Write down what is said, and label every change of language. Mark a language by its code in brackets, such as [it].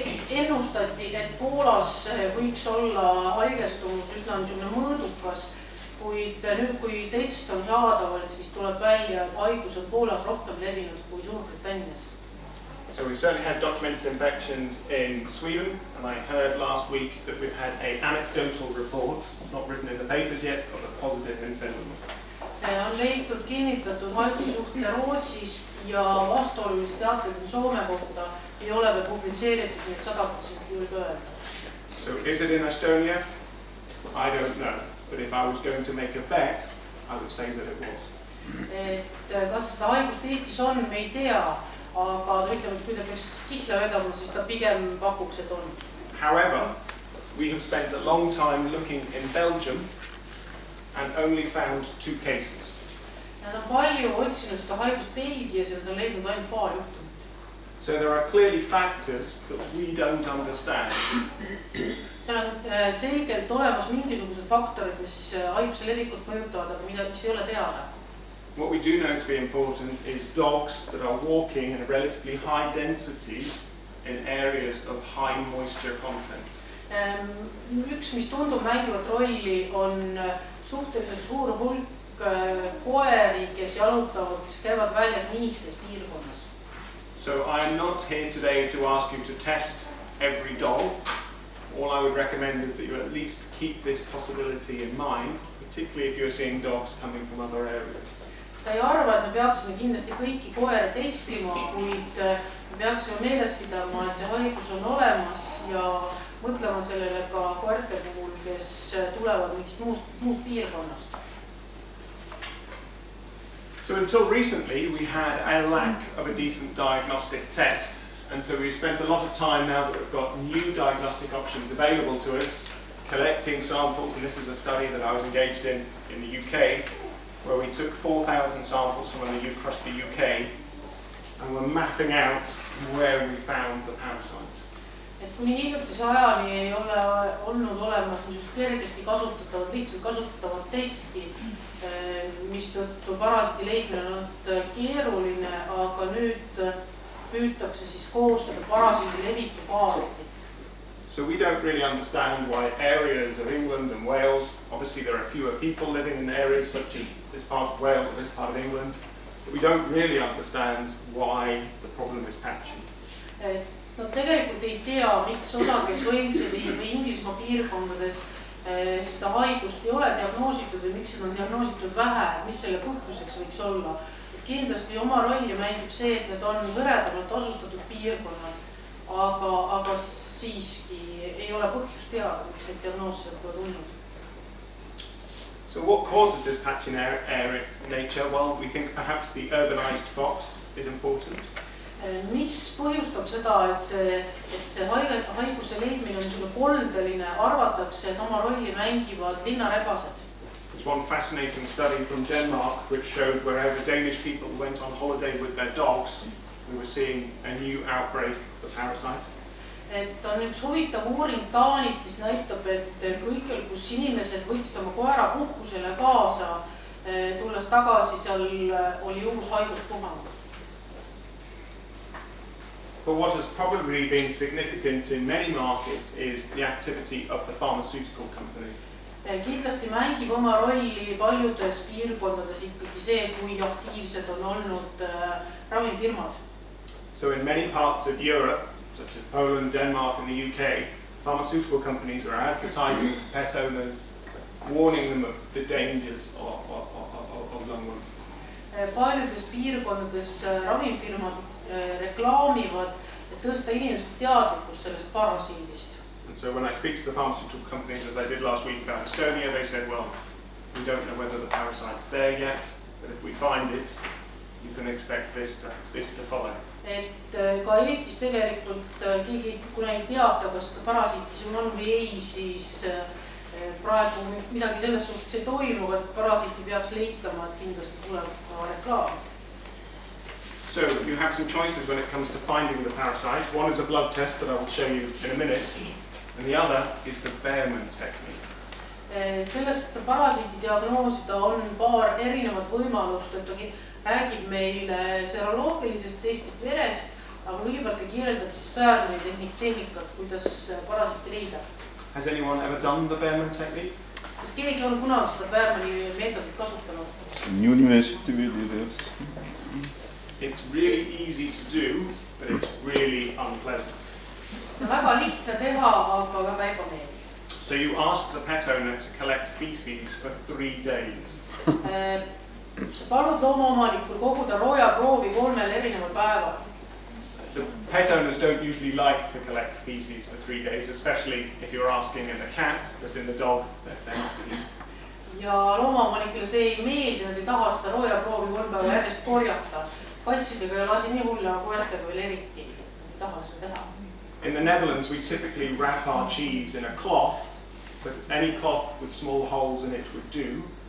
[et] Ennustati, et Poolas võiks olla haigestumus üsna mõõdukas, kuid nüüd kui test on saadaval, siis tuleb välja, et haigus on Poolas rohkem levinud kui Suurbritannias. [en] So we've certainly had documented infections in Sweden, and I heard last week that we've had an anecdotal report, it's not written in the papers yet, of a positive in Finland. [et] On leitud kinnitatud haigusjuhte Rootsist ja vastuolulist teateid Soome kohta ei ole veel publitseeritud, nii et 100% võib öelda. [en] So is it in Estonia? I don't know, but if I was going to make a bet, I would say that it was. [et] Kas seda haigust Eestis on, me ei tea, aga ütleme, et kui ta peaks kihla vedama, siis ta pigem pakuks, et on. [en] However, we have spent a long time looking in Belgium and only found 2 cases. [et] Nad on palju otsinud seda haigust Belgias ja nad on leidnud ainult paar juhtumit. [en] So there are clearly factors that we don't understand. [et] Seal on selgelt olemas mingisugused faktorid, mis haiguse levikut mõjutavad, aga mis ei ole teada. [en] What we do know to be important is dogs that are walking in a relatively high density in areas of high moisture content. [et] Üks, mis tundub mängivat rolli, on suhteliselt suur hulk koeri, kes jalutavad, kes käivad väljas niiskes piirkonnas. [en] So I am not here today to ask you to test every dog. All I would recommend is that you at least keep this possibility in mind, particularly if you're seeing dogs coming from other areas. [et] Ta ei arva, et me peaksime kindlasti kõiki koere testima, kuid me peaksime meeles pidama, et see haigus on olemas ja mõtlema sellele ka koerte puhul, kes tulevad mingist muust piirkonnast. [en] So until recently we had a lack of a decent diagnostic test, and so we've spent a lot of time now that we've got new diagnostic options available to us, collecting samples, and this is a study that I was engaged in the UK, where we took 4,000 samples from across the UK, and we're mapping out where we found the parasite. [et] Et kuni hiljutise ajani ei ole olnud olemas niisugust kergesti kasutatavat, lihtsalt kasutatavat testi, mistõttu parasiidi leidmine on olnud keeruline, aga nüüd püütakse siis koostada parasiidi leviku kaarti. [en] So we don't really understand why areas of England and Wales, obviously there are fewer people living in areas such as this part of Wales or this part of England, but we don't really understand why the problem is patchy. [et] Nad tegelikult ei tea, miks osades Walesi või Inglismaa piirkondades seda haigust ei ole diagnoositud või miks seda on diagnoositud vähe, mis selle põhjuseks võiks olla. Kindlasti oma rolli mängib see, et need on hõredamalt asustatud piirkonnad, aga siiski ei ole põhjust teada, miks neid diagnoose pole tulnud. [en] So what causes this patchy nature? Well, we think perhaps the urbanized fox is important. [et] Mis põhjustab seda, et see haiguse leidmine on selline koldeline, arvatakse, et oma rolli mängivad linnarebased. [en] There's one fascinating study from Denmark which showed wherever Danish people went on holiday with their dogs, we were seeing a new outbreak of the parasite. [et] Et on üks huvitav uuring Taanist, mis näitab, et kõikjal, kus inimesed võtsid oma koera puhkusele kaasa, tulles tagasi, seal oli uus haiguspuhang. [en] But what has probably been significant in many markets is the activity of the pharmaceutical companies. [et] Kindlasti mängib oma rolli paljudes piirkondades ikkagi see, kui aktiivsed on olnud ravimfirmad. [en] So in many parts of Europe, such as Poland, Denmark and the UK, pharmaceutical companies are advertising to pet owners, warning them of the dangers of Loengut. [et] Paljudes piirkondades ravimfirmad reklaamivad, et tõsta inimeste teadlikkust sellest parasiidist. [en] And so when I speak to the pharmaceutical companies, as I did last week about Estonia, they said, well, we don't know whether the parasite's there yet, but if we find it, you can expect this to follow. [et] Et ka Eestis tegelikult keegi, kuna ei teata, kas seda parasiiti siin on või ei, siis praegu midagi selles suhtes ei toimu, et parasiiti peaks leitama, et kindlasti tuleb ka reklaam. [en] So you have some choices when it comes to finding the parasite. One is a blood test that I will show you in a minute, and the other is the Behrman technique. [et] Selleks, et parasiiti diagnoosida, on paar erinevat võimalust, et ta räägib meile seroloogilisest testist verest, aga kõigepealt ta kirjeldab siis Behrmani tehnikat, kuidas parasiiti leida. [en] Has anyone ever done the Behrman technique? [et] Kas keegi on kunagi seda Behrmani meetodit kasutanud? [en] It's really easy to do, but it's really unpleasant. [et] Väga lihtne teha, aga väga ebameeldiv. [en] So you ask the pet owner to collect feces for 3 days. [et] Sa palud loomaomanikul koguda roojaproovi 3 erineval päeval. [en] The pet owners don't usually like to collect feces for 3 days, especially if you're asking in the cat, but in the dog, they're not keen. [et] Ja loomaomanikele see ei meeldi, nad ei taha seda roojaproovi 3 päeva järjest korjata. Kassidega ei ole asi nii hull, aga koertega veel eriti. Ei taha seda teha. [en] In the Netherlands, we typically wrap our cheese in a cloth, but any cloth with small holes in it would do.